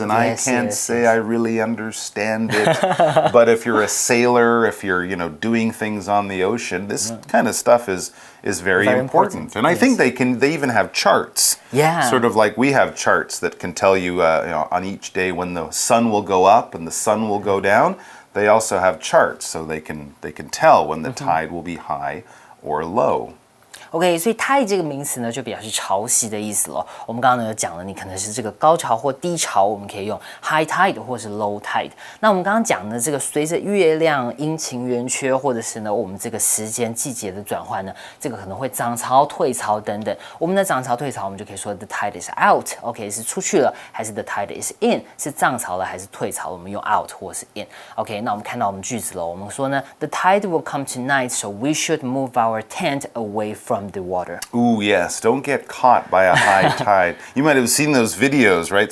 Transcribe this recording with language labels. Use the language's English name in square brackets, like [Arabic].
[English] And I can't say I really understand it. But if you're a sailor, if you're, doing things on the ocean, this kind of stuff is very important. And I think they even have charts. Yeah. Sort of like we have charts that can tell you, on each day when the sun will go up and the sun will go down. They also have charts so they can tell when the tide will be high or low. [Chinese] OK， 所以 tide 这个名词呢，就表示潮汐的意思咯。我们刚刚呢有讲了，你可能是这个高潮或低潮，我们可以用 high tide 或是 low tide。那我们刚刚讲的这个随着月亮阴晴圆缺，或者是呢我们这个时间季节的转换呢，这个可能会涨潮、退潮等等。我们的涨潮、退潮，我们就可以说 the tide is out， OK， 是出去了，还是 the tide is in，是涨潮了还是退潮了？我们用 out 或是 in。OK， 那我们看到我们句子了，我们说呢 ， the tide will come tonight, so we should move our tent away from the water. [English] Ooh, yes. Don't get caught by a high tide. You might have seen those videos, right?